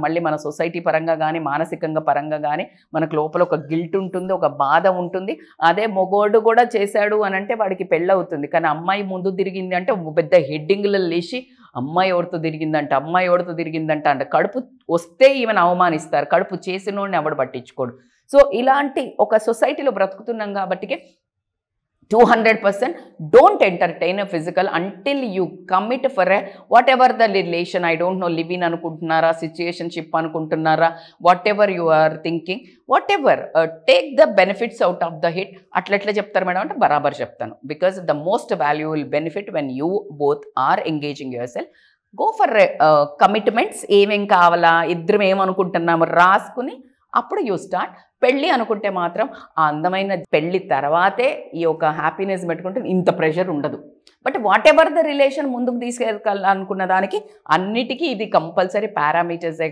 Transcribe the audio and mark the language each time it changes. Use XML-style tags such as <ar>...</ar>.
<te>మళ్ళీ మన సొసైటీ పరంగా కానీ మానసికంగా పరంగా కానీ మనకు లోపల ఒక గిల్ట్ ఉంటుంది, ఒక బాధ ఉంటుంది. అదే మొగోడు కూడా చేశాడు అని అంటే వాడికి పెళ్ళవుతుంది. కానీ అమ్మాయి ముందు తిరిగింది అంటే పెద్ద హెడ్డింగ్లు లేచి అమ్మాయి ఎవరితో తిరిగిందంట అంటే కడుపు వస్తే ఈమెను అవమానిస్తారు, కడుపు చేసినోడిని ఎవడు పట్టించుకోడు. సో ఇలాంటి ఒక సొసైటీలో బ్రతుకుతున్నాం కాబట్టికే</te> <en>200% don't entertain a physical until you commit for a whatever the relation. I don't know, live in anukuntunnara, situationship anukuntunnara, whatever you are thinking, whatever, take the benefits out of the hit.</en> <te>Atla cheptaru madam ante barabar cheptanu,</te> <en>because the most valuable benefit when you both are engaging yourself, go for commitments.</en> <te>ఏమేం కావాలా, ఇద్దరం ఏమనుకుంటున్నాము రాసుకుని అప్పుడు</te> <en>You start.</en> <te>పెళ్ళి అనుకుంటే మాత్రం ఆ అందమైన పెళ్ళి తర్వాతే ఈ యొక్క హ్యాపీనెస్ పెట్టుకుంటే ఇంత ప్రెషర్ ఉండదు.</te> <en>but whatever the relation</en> <te>ముందుకు తీసుకెళ్ళాలనుకున్న దానికి అన్నిటికీ ఇది కంపల్సరీ పారామీటర్సే.</te>